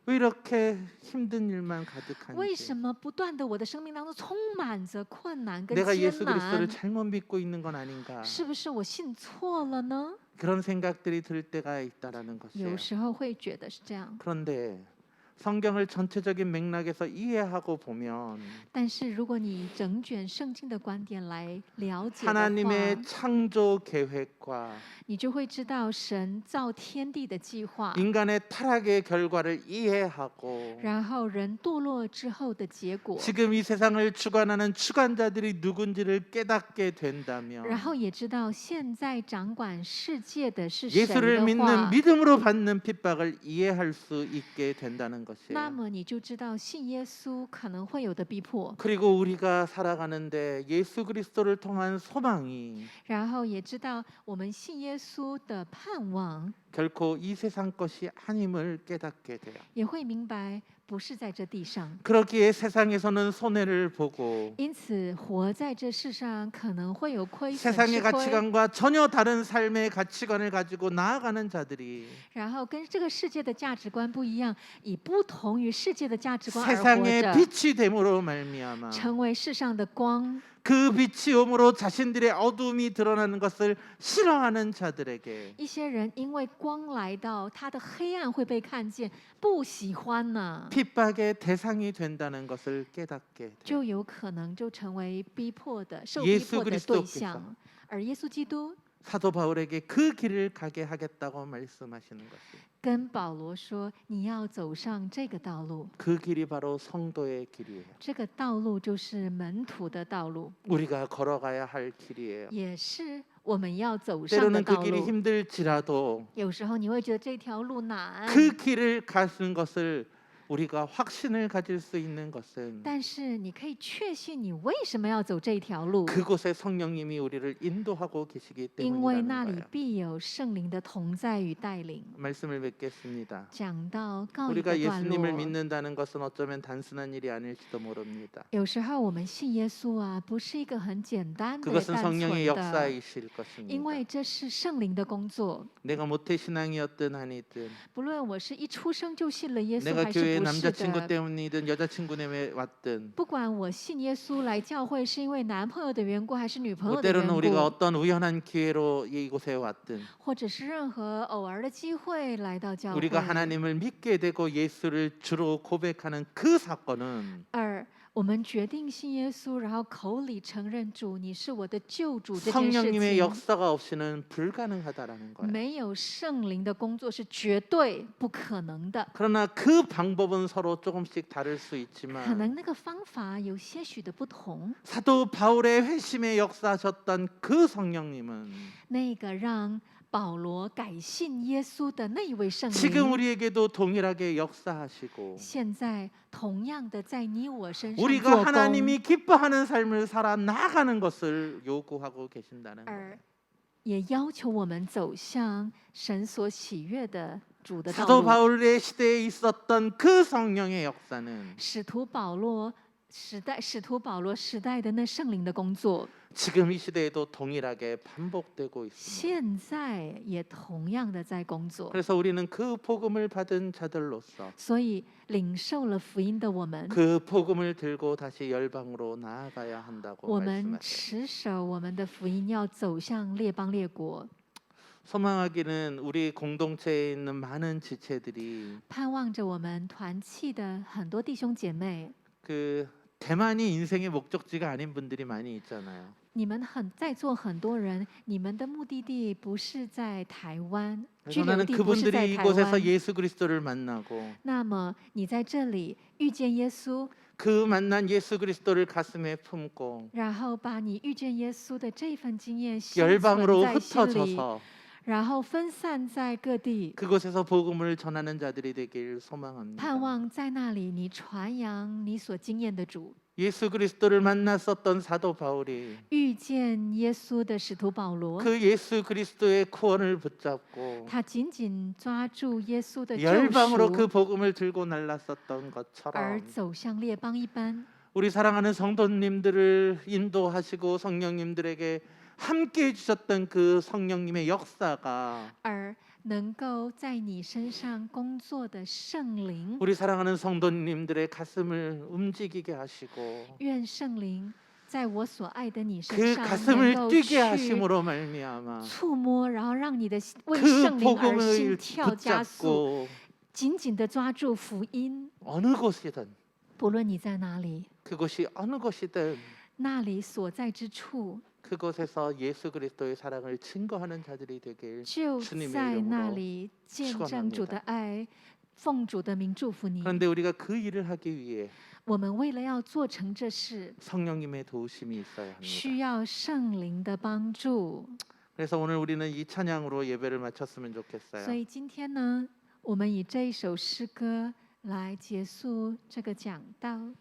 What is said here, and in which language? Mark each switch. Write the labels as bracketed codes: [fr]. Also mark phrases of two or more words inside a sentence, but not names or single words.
[ko] 왜 이렇게 힘든 일만 [zh] 为 [ko] 가득한지 [zh] 什么不断的我的生命当中充满着困难跟 [ko] 내가 [zh] 艰 [ko] 예수 [zh] 难 [ko] 그리스도를 ？ 잘못 믿고 있는 건 아닌가 [zh] 是不是我信错了呢？ [ko] 그런 생각들이 들 때가 있다라는 것이에요. [zh] 有时候会觉得是这样， [ko] 그런데 성경을 전체적인 맥락에서 이해하고 보면 [zh] 但是如果你整卷圣经的观点来了解的 [ko] 하나님의 [zh] 话， [ko] 창조 계획과 [zh] 你就会知道神造天地的计划， [ko] 인간의 타락의 결과를 이해하고 [zh] 然后人堕落之后的结果， [ko] 지금 이 세상을 주관하는 주관자들이 누군지를 깨닫게 [zh] 然 [ko] 된다면 [zh] 后也知道现在掌管世界的是谁 [ko] 예수를 [zh] 的 [ko] 믿는 [zh] 话， [ko] 믿음으로 받는 핍박을 이해할 수 있게 된다는 [zh] 那 [ko] 것이에요. [zh] 么你就知道信耶稣可能会有的逼迫， [ko] 그리고 우리가 살아가는데 예수 그리스도를 통한 소망이 [zh] 然后也知道我们信耶稣的盼望， [ko] 결코 이 세상 것이 아님을 깨닫게 돼요. [zh] 也会明白不是在这地上。 [ko] 그러기에 세상에서는 손해를 보고 [zh] 因此，活在这世上可能会有亏损、 [ko] 세상의 [zh] 吃亏， [ko] 가치관과 전혀 다른 삶의 가치관을 가지고 나아가는 자들이 [zh] 然后跟这个世界的价值观不一样，以不同于世界的价值观而活 [ko] 세상의 [zh] 着， [ko] 빛이 됨으로 말미암아 [zh] 成为世上的光。 [ko] 그 빛이 오므로 자신들의 어둠이 드러나는 것을 싫어하는 자들에게 [zh] 一些人因为光来到，他的黑暗会被看见，不喜欢呢， [ko] 핍박의 대상이 된다는 것을 깨닫게 돼요. [zh] 就有可能就成为逼迫的、受 [ko] 예 [zh] 逼 [ko] 수 [zh] 迫的 [ko] 그리스도 [zh] 对象。而耶稣基督 [ko] 사도 바울에게 그 길을 가게 하겠다고 말씀하시는 것이에요. [zh] 跟保罗说：“你要走上这个道路， [ko] 그 길이 바로 성도의 길이에요. [zh] 这个道路就是门徒的道路， [ko] 우리가 걸어가야 할 길이에요. [zh] 也是我们要走上的 [ko] 때로는 그 [zh] 道 [ko] 길이 [zh] 路。 [ko] 힘들지라도 [zh] 有时候你会觉得这条路难， [ko] 그 길을 가는 것을 우리가 확신을 가질 수 있는 것은 [zh] 但是你可以确信你为什么要走这条路， [ko] 그곳에 성령님이 우리를 인도하고 계시기 [zh] 因为那 [ko] 때문이라는 [zh] 里 [ko] 거예요. [zh] 必有圣灵的同在与带领。 [ko] 말씀을 맺겠습니다. [zh] 讲到告一 [ko] 우리가 [zh] 个段 [ko] 예수님을 [zh] 落， [ko] 믿는다는 것은 어쩌면 단순한 일이 아닐지도 모릅니다. [zh] 有时候我们信耶稣啊，不是一个很简单的、 [ko] 그것은 [zh] 单纯 [ko] 성령의 [zh] 的， [ko] 역사이실 [zh] 因 [ko] 것입니다. [zh] 为这是圣灵的工作。 [ko] 내가 모태신앙이었든 아니든 [zh] 不论我是一出生就信了耶稣， [ko] 내가 [zh] 还是 [ko] 교회에 내 [zh] 不是 [ko] 남자친구 [zh] 的。 [ko] 때문이든 여자친구 때문에 왔든 [zh] 不管我信耶稣来教会是因为男朋友的缘故，还是女朋 [ko] 뭐 [zh] 友的 [ko] 때로는 [zh] 缘 [ko] 우리가 [zh] 故， [ko] 어떤 우연한 기회로 이곳에 왔든 [zh] 或者是任何偶尔的机会来到教 [ko] 우리가 [zh] 会， [ko] 하나님을 믿게 되고 예수를 주로 고백하는 그 사건은 [zh] 而我们决定信耶稣，然后口里承认主，你是我的救主这件事 [ko] 성령님의 [zh] 情， [ko] 역사가 없이는 불가능하다라는 거예요. [zh] 没有圣灵的工作是绝对不可能的。 [ko] 그러나 그 방법은 서로 조금씩 다를 수 [zh] 可 [ko] 있지만 [zh] 能那个方法有些许的不同， [ko] 사도 바울의 회심의 역사하셨던 그 성령님은 [zh] 那个让保罗改信耶稣的那一位圣 [ko] 지금 [zh] 灵， [ko] 우리에게도 동일하게 역사하시고 [zh] 现在同样的在你我身上 [ko] 우리가 [zh] 做工， [ko] 하나님이 기뻐하는 삶을 살아 나가는 것을 요구하고 계신다는 거예요. [zh] 而也要求我们走向神所喜悦的主的道 [ko] 사도 [zh] 路。 [ko] 바울의 시대에 있었던 그 성령의 역사는 [zh] 使徒保罗时代的那圣灵的工作， [ko] 지금 이 시대에도 동일하게 반복되고 있습니다. [zh] 现在也同样的在工作。 [ko] 그래서 우리는 그 복음을 받은 자들로서 [zh] 所以领受了福音的我们， [ko] 그 복음을 들고 다시 열방으로 나아가야 한다고 [zh] 我们 [ko] 말씀하세요. [zh] 持守我们的福音，要走向列邦列国， [ko] 소망하기는 우리 공동체에 있는 많은 지체들이 [zh] 盼望着我们团契的很多弟兄姐妹， [ko] 그 대만이 인생의 목적지가 아닌 분들이 많이 있잖아요. [zh] 你们在座很多人，你们的目的地不是在台湾，居 [ko] 그래서 [zh] 留 [ko] 나는 [zh] 地不是在 [ko] 그분들이 [zh] 台 [ko] 이곳에서 [zh] 湾。 [ko] 예수 그리스도를 만나고 [zh] 那么你在这里遇见耶稣， [ko] 그 만난 예수 그리스도를 가슴에 품고 [zh] 然后把你遇见耶稣的这份经验心存 [ko] 열방으로 [zh] 在心里， [ko] 흩어져서 [zh] 然后分散在各地， [ko] 그곳에서 복음을 전하는 자들이 되길 소망합니다. [zh] 盼望在那里你传扬你所经验的主。 [ko] 예수 그리스도를 만났었던 사도 바울이 [zh] 遇见耶稣的使徒保罗， [ko] 그 예수 그리스도의 구원을 붙잡고 [zh] 他紧紧抓住耶稣的救 [ko] 열방으로 그 [zh] 赎， [ko] 복음을 들고 날랐었던 [zh] 而 [ko] 것처럼 [zh] 走向列邦一般。 [ko] 우리 사랑하는 성도님들을 인도하시고 성령님들에게 함께 해주셨던 그 성령님의 역사가 [zh] 而能够在你身上工作的圣灵， [ko] 우리 사랑하는 성도님들의 가슴을 움직이게 하시고 [zh] 愿圣灵在我所爱的你身 [ko] 그 [zh] 上能 [ko] 가슴을 [zh] 够 [ko] 뛰게 [zh] 去 [ko] 하심으로 말미암아 [zh] 触摸，然后让你的为 [ko] 그 [zh] 圣灵而心 [ko] 복음을 [zh] 跳加速， [ko] 붙잡고 [zh] 紧紧的抓住福音。 [ko] 어느 곳이든 [zh] 不论你在哪里， [ko] 그곳이 어느 곳이든 [zh] 那里所在之处， [ko] 그곳에서 예수 그리스도의 사랑을 증거하는 자들이 되길 [zh] 就 [ko] 주님의 [zh] 在那 [ko] 이름으로 [zh] 里见 [ko] 축원합니다 [zh] 证主的爱，奉主的名祝福你。 [ko] 그런데 우리가 그 일을 하기 위해 [zh] 我们为了要做成这事， [ko] 성령님의 도우심이 있어야 합니다. [zh] 需要圣灵的帮助。 [ko] 그래서 오늘 우리는 이 찬양으로 예배를 마쳤으면 [zh] 所 [ko] 좋겠어요. [zh] 以今天呢，我们以这一首诗歌来结束这个讲道。